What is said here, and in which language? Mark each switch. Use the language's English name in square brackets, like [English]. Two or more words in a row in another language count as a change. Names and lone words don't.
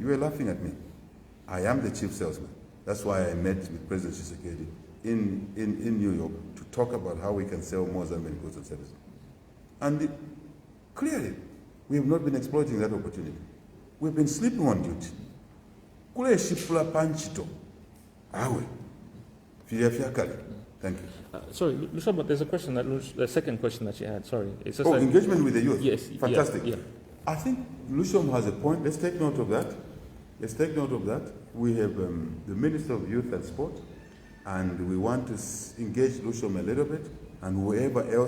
[English] You were laughing at me. I am the chief salesman. That's why I met with President Tshisekedi in New York to talk about how we can sell more Zambian goods and services. And clearly, we have not been exploiting that opportunity. We've been sleeping on duty. [Bemba] Kule shipula panchito. Awe. [English] Thank you. Sorry, Lusha, but there's a question, the second question that you had, sorry. It's just engagement with the youth. Yes. Fantastic. Yeah. I think Lushom has a point. Let's take note of that. Let's take note of that. We have the Minister of Youth and Sport, and we want to engage Lushom a little bit, and whoever else.